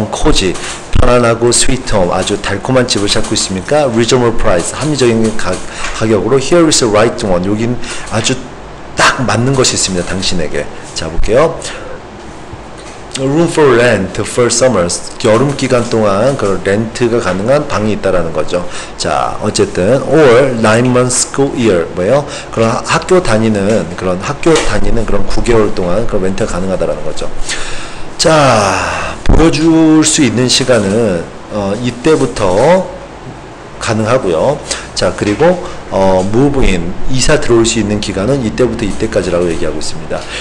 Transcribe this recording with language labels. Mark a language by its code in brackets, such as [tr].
[ko] cozy, 편안하고 sweet home, 아주 달콤한 집을 찾고 있습니까? [en] Reasonable price, [ko] 합리적인 가격으로. [en] Here is the right one. [ko] 여긴 아주 딱 맞는 것이 있습니다. 당신에게. 자, 볼게요. [en] room for rent for summers [ko] 여름 기간 동안 그 렌트가 가능한 방이 있다라는 거죠. 자, 어쨌든 [en] or 9 months school year [ko] 뭐예요? 그런 학교 다니는 그런 9개월 동안 그런 렌트가 가능하다라는 거죠. 자, 보여줄 수 있는 시간은 이때부터 가능하고요. 자, 그리고 move in 이사 들어올 수 있는 기간은 이때부터 이때까지라고 얘기하고 있습니다.